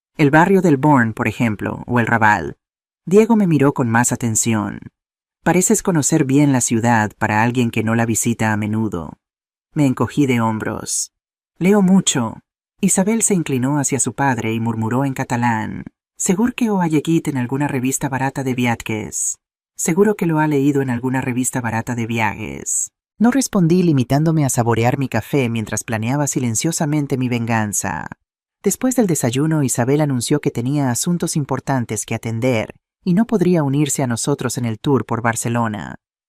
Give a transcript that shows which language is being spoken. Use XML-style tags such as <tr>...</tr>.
<es>El barrio del Born, por ejemplo, o el Raval. Diego me miró con más atención. Pareces conocer bien la ciudad para alguien que no la visita a menudo. Me encogí de hombros. Leo mucho. Isabel se inclinó hacia su padre y murmuró en catalán.</es> <ca>Segur que ho ha llegit en alguna revista barata de viatges.</ca> <es>Seguro que lo ha leído en alguna revista barata de viajes. No respondí, limitándome a saborear mi café mientras planeaba silenciosamente mi venganza. Después del desayuno, Isabel anunció que tenía asuntos importantes que atender y no podría unirse a nosotros en el tour por Barcelona.</es>